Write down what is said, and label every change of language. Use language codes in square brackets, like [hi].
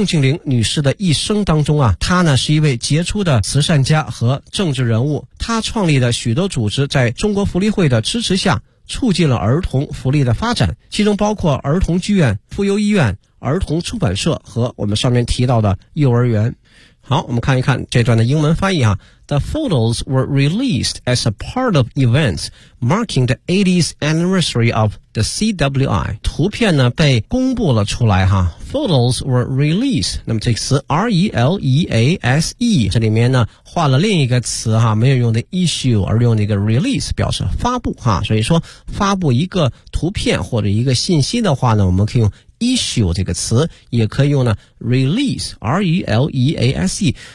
[zh] 宋庆龄女士的一生当中啊，她呢是一位杰出的慈善家和政治人物。她创立的许多组织在中国福利会的支持下促进了儿童福利的发展，其中包括儿童剧院、妇幼医院、儿童出版社和我们上面提到的幼儿园。好，我们看一看这段的英文翻译啊。 [en] The photos were released as a part of events marking the 80th anniversary of the CWI. [zh] 图片呢被公布了出来哈。 [en] Photos were released. [zh] 那么这个词 R-E-L-E-A-S-E, 这里面呢换了另一个词哈，没有用的 issue, 而用那个 release, 表示发布哈。所以说发布一个图片或者一个信息的话呢，我们可以用issue 这个词，也可以用呢 release, R-E-L-E-A-S-E。